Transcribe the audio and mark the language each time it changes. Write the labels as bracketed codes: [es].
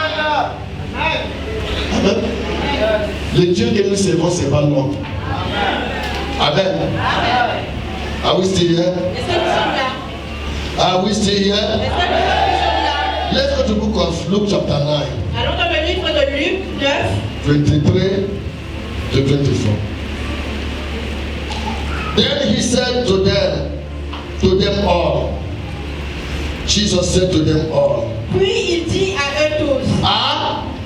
[fr] Amen. Le Dieu que nous servons, c'est pas l'homme. [en] Amen. Are we still here? [fr] Est-ce que nous sommes là? [en] Are we still here? [fr] Est-ce que nous sommes là? [en] Let's go to the book of Luke chapter 9, [fr] Allons dans le livre de Luc 9, [en] 23 to 24. Then he said to them all. Jesus said to them all. [fr] puis il dit à eux tous. Ah?